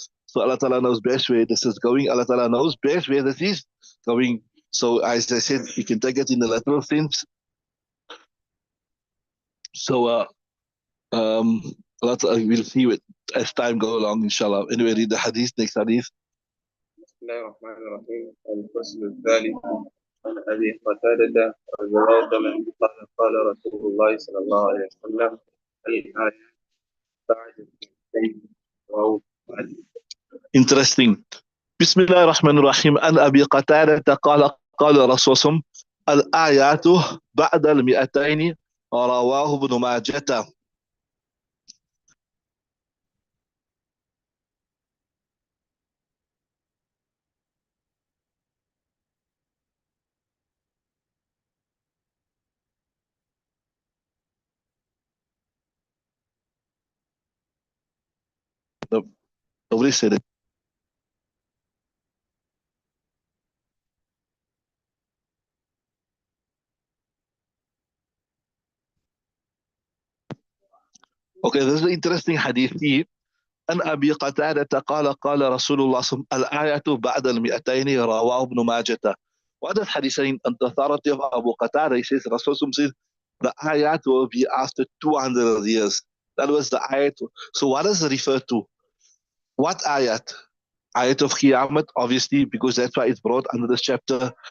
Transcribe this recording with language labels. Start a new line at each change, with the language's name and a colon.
English: So Allah Ta'ala knows best where this is going. Allah Ta'ala knows best where this is going. So as I said, you can take it in the literal sense. So um, we'll see it as time go along, inshallah. Anyway, read the hadith, next hadith.
Arabic: بسم الله الرحمن الرحيم. الفصل الثالث عن أبي قتادة رضي الله عنه قال قال رسول الله صلى الله عليه وسلم الآية بعد الشيء رواه
English: Interesting.
Arabic: بسم الله الرحمن الرحيم. عن أبي قتادة قال قال رسول الله الآيات بعد المئتين رواه ابن ماجه.
English: Nobody said it. Okay, this is an interesting hadith here.
Arabic: عن أبي قتادة قال قال رسول الله صلى الله عليه وسلم الآية بعد المئتين رواه ابن ماجه.
English: What does hadith saying? On the authority of Abu Qatada, he says, Rasul says, the ayat will be after 200 years. That was the ayat. So what does it refer to? What ayat? Ayat of Qiyamah, obviously, because that's why it's brought under this chapter.